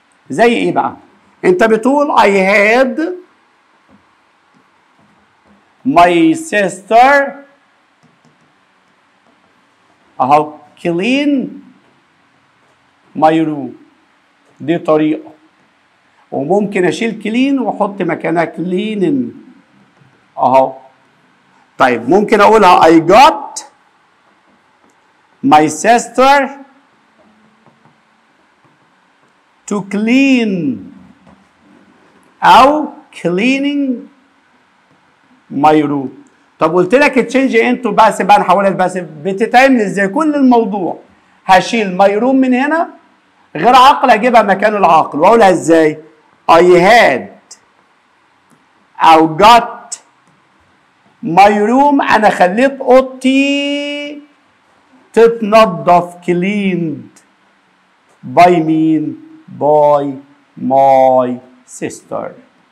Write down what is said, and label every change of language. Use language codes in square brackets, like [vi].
[ar] زي ايه بقى؟ انت بتقول [en] I had my sister [ar] اهو [en] clean my room، [ar] دي طريقه، وممكن اشيل كلين واحط مكانها كلينن اهو. طيب ممكن اقولها [en] I got my sister to clean [ar] او [en] cleaning my room. [ar] طب قلت لك تشينج انتو باسف بقى، نحولها لباسف، بتتعمل ازاي؟ كل الموضوع هشيل my room من هنا غير عاقل اجيبها مكان العاقل، واقولها ازاي؟ [en] I had [ar] او [en] got my room، [ar] انا خليت اوضتي تتنضف [en] cleaned by [ar] مين؟ [en] by my sister.